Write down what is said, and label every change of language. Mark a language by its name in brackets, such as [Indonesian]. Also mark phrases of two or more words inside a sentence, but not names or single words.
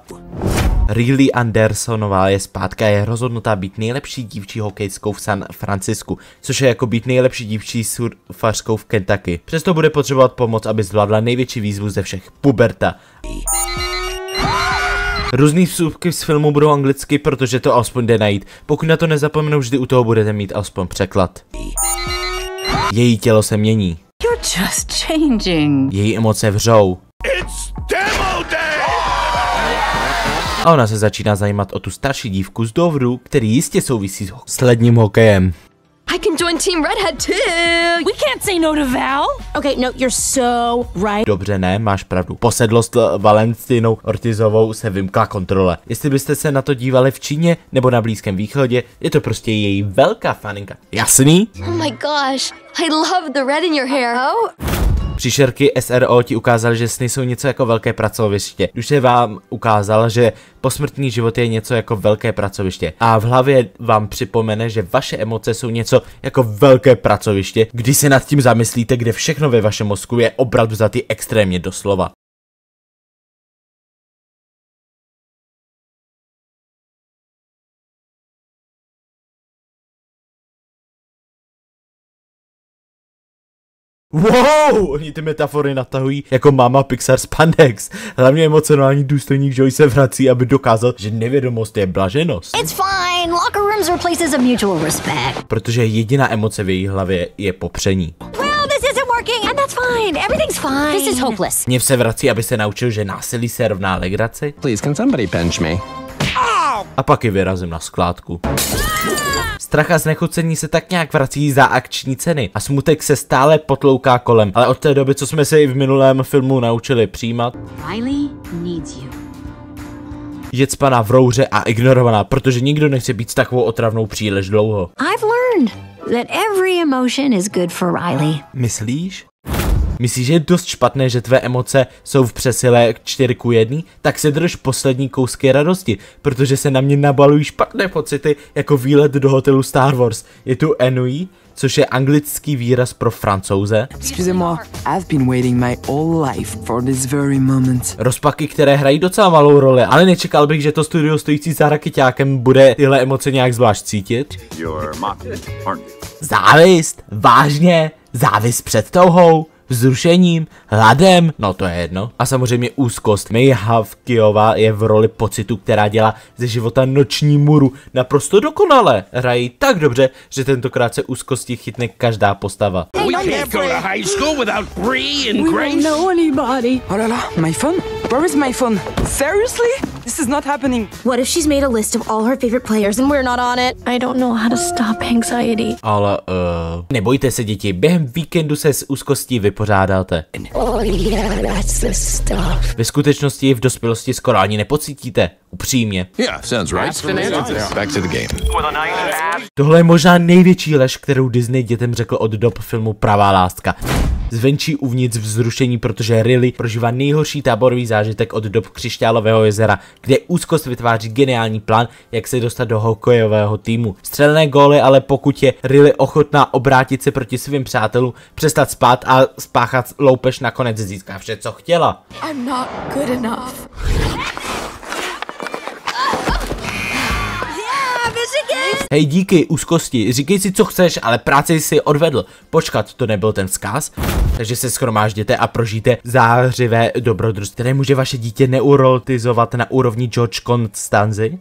[Czech] Riley Andersonová je zpátka a je rozhodnutá být nejlepší dívčí hokejskou v San Francisku, což je jako být nejlepší dívčí surfařskou v Kentucky. Přesto bude potřebovat pomoc, aby zvládla největší výzvu ze všech, puberta. Různý vsuvky z filmu budou anglicky, protože to alespoň jde najít. Pokud na to nezapomenu, vždy u toho budete mít alespoň překlad. Její tělo se mění. [English] You're just changing. [Czech] Její emoce vřou. A ona se začíná zajímat o tu starší dívku z Dovru, který jistě souvisí s ledním hokejem. [English] I can join Team Redhead too. We can't say no to Val. Okay, no, you're so right. [Czech] Dobře, ne, máš pravdu. Posedlost Valentinou Ortizovou se vymkla kontrole. Jestli byste se na to dívali v Číně nebo na Blízkém východě, je to prostě její velká faninka. Jasný? [English] Oh my gosh, I love the red in your hair. Oh. [Czech] Příšerky SRO ti ukázaly, že sny jsou něco jako velké pracoviště. Už se vám ukázal, že posmrtný život je něco jako velké pracoviště. A v hlavě vám připomene, že vaše emoce jsou něco jako velké pracoviště, když se nad tím zamyslíte, kde všechno ve vašem mozku je opravdu vzatý extrémně doslova. Wow, oni ty metafory natahují jako máma Pixar Spandex. Hlavně emocionální důstojník Joy se vrací, aby dokázal, že nevědomost je blaženost. [English] It's fine. Locker rooms are places of mutual respect. [Czech] Protože jediná emoce v její hlavě je popření. [English] Well, this isn't working and that's fine. Everything's fine. This is hopeless. [Czech] Mně se vrací, aby se naučil, že násilí se rovná legraci. [English] Please, can somebody pinch me? [Czech] A pak ji vyrazím na skládku. Strach a znechucení se tak nějak vrací za akční ceny a smutek se stále potlouká kolem, ale od té doby, co jsme se i v minulém filmu naučili přijímat, [English] Riley needs you. [Czech] je cpaná v rouře a ignorovaná, protože nikdo nechce být s takovou otravnou příliš dlouho. [English] I've learned that every emotion is good for Riley. [Czech] Myslíš? Myslíš, že je dost špatné, že tvé emoce jsou v přesile 4:1? Tak se drž poslední kousky radosti, protože se na mě nabalují špatné pocity jako výlet do hotelu Star Wars. Je tu ennui, což je anglický výraz pro Francouze. [English] Excusez-moi, I've been waiting my whole life for this very moment. [Czech] Rozpaky, které hrají docela malou roli, ale nečekal bych, že to studio stojící za rakeťákem bude tyhle emoce nějak zvlášť cítit. Závist? Vážně? Závist před touhou? Vzrušením, hladem, no to je jedno. A samozřejmě úzkost. May Havkiová je v roli pocitu, která dělá ze života noční můru naprosto dokonale. Hrají tak dobře, že tentokrát se úzkosti chytne každá postava. [English] We can't go to high school without Bree and Grace. We don't know anybody. Oh la la, my phone? Where is my phone? Seriously? This is not happening. What if she's made a list of all her favorite players and we're not on it? I don't know how to stop anxiety. [Czech] Ale nebojte se, děti, během víkendu se s úzkostí vypořádáte. [English] Oh yeah, that's the stuff. [Czech] Ve skutečnosti ji v dospělosti skoro ani nepocítíte. Upřímně. [English] Yeah, sounds right. Back to the game. [Czech] Tohle je možná největší lež, kterou Disney dětem řekl od dob filmu Pravá láska. Zvenčí uvnitř vzrušení, protože Riley prožívá nejhorší táborový zážitek od dob Křišťálového jezera, kde úzkost vytváří geniální plán, jak se dostat do hokejového týmu. Střelené góly, ale pokud je Riley ochotná obrátit se proti svým přátelům, přestat spát a spáchat loupež, nakonec získá vše, co chtěla. [English] I'm not good enough. [Czech] Hej, díky, úzkosti, říkej si, co chceš, ale práci si odvedl. Počkat, to nebyl ten vzkaz? Takže se shromážděte a prožijte zářivé dobrodružství, které může vaše dítě neurotizovat na úrovni George Constanzy.